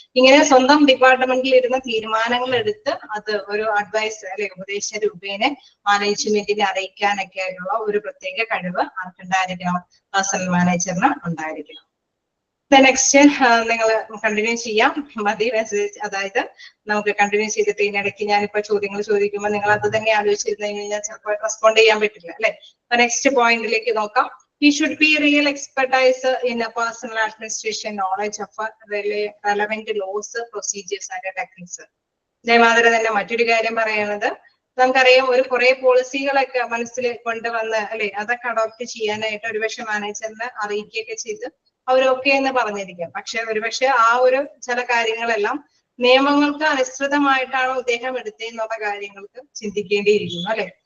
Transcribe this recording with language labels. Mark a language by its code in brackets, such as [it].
[ml] ഇങ്ങനെ സ്വന്തം ഡിപ്പാർട്ട്മെന്റിൽ ഇരുന്ന് തീരുമാനങ്ങൾ എടുത്ത് അത് ഒരു അഡ്വൈസ് അല്ലെ ഉപദേശ രൂപേണ മാനേജ്മെന്റിനെ അറിയിക്കാനൊക്കെ ആയിട്ടുള്ള ഒരു പ്രത്യേക കഴിവ് ആർക്കുണ്ടായിരിക്കണം? പേഴ്സണൽ മാനേജറിന് ഉണ്ടായിരിക്കണം. നെക്സ്റ്റ് നിങ്ങൾ കണ്ടിന്യൂ ചെയ്യാം. മതി മെസ്സേജ്, അതായത് നമുക്ക് കണ്ടിന്യൂ ചെയ്തിട്ട് ഇതിനിടയ്ക്ക് ഞാനിപ്പോ ചോദ്യങ്ങൾ ചോദിക്കുമ്പോൾ നിങ്ങൾ അത് തന്നെ ആലോചിച്ചിരുന്നു കഴിഞ്ഞാൽ ചിലപ്പോൾ റെസ്പോണ്ട് ചെയ്യാൻ പറ്റില്ല അല്ലെ. നെക്സ്റ്റ് പോയിന്റിലേക്ക് നോക്കാം. [en] He should be real expertise in a personal administration, knowledge of relevant laws, procedures and techniques. [ml] ഇതേമാതിരി തന്നെ മറ്റൊരു കാര്യം പറയുന്നത്, നമുക്കറിയാം ഒരു കുറെ പോളിസികളൊക്കെ മനസ്സിൽ കൊണ്ടുവന്ന് അല്ലെ അതൊക്കെ അഡോപ്റ്റ് ചെയ്യാനായിട്ട് ഒരുപക്ഷെ മാനേജറിനെ അറിയിക്കുകയൊക്കെ ചെയ്ത് അവരൊക്കെ എന്ന് പറഞ്ഞിരിക്കാം. പക്ഷെ ഒരുപക്ഷെ ആ ഒരു ചില കാര്യങ്ങളെല്ലാം നിയമങ്ങൾക്ക് അനുസൃതമായിട്ടാണോ ഇദ്ദേഹം എടുത്തതെന്നുള്ള കാര്യങ്ങൾക്ക് ചിന്തിക്കേണ്ടിയിരിക്കുന്നു അല്ലെ.